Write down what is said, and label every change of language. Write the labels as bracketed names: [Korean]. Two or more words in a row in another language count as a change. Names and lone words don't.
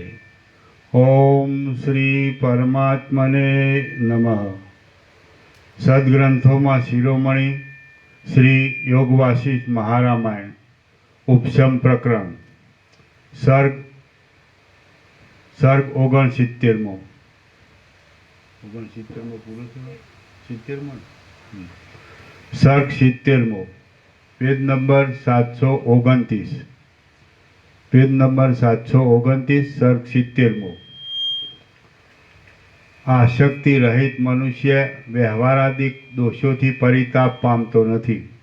[Sanskrit] ओम श्री परमात्मने नमः। [Hindi] सद्ग्रंथों में शिरोमणि श्री योग वासिष्ठ महारामायण उपशम प्रकरण सर्ग 69 [Gujarati] પૂરો થયો। 70મો સર્ગ 70મો પેજ નંબર 729 પેજ નંબર 729 સર્ગ 70મો આસક્તિ રહિત મનુષ્ય વ્યવહારાદિક દોષોથી પરિતાપ પામતો નથી.